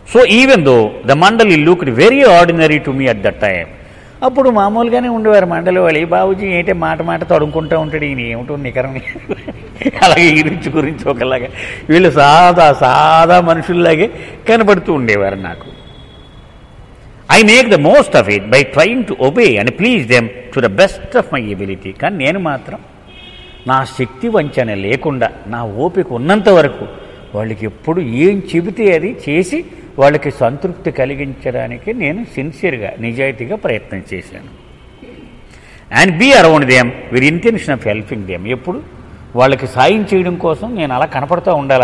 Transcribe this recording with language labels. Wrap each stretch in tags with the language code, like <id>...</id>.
<en>So even though the mandali looked very ordinary to me at that time.</en> <te>అప్పుడు మామూలుగానే ఉండేవారు మండలి వాళ్ళు. ఈ బాబుజీ ఏంటంటే మాట తడుముకుంటూ ఉంటాడు, ఈయన ఏమిటో నికరం. అలాగే ఈ గురించి ఒకలాగా వీళ్ళు సాదా మనుషుల్లాగే కనబడుతూ ఉండేవారు నాకు.</te> <en>I make the most of it by trying to obey and please them to the best of my ability.</en> <te>కానీ నేను మాత్రం నా శక్తి వంచన లేకుండా నా ఓపిక ఉన్నంత వరకు వాళ్ళకి ఎప్పుడు ఏం చెబితే అది చేసి వాళ్ళకి సంతృప్తి కలిగించడానికి నేను సిన్సియర్గా నిజాయితీగా ప్రయత్నం చేశాను.</te> <en>And be around them with intention of helping them.</en> <te>ఎప్పుడు వాళ్ళకి సాయం చేయడం కోసం నేను అలా కనపడుతూ ఉండాలి.</te>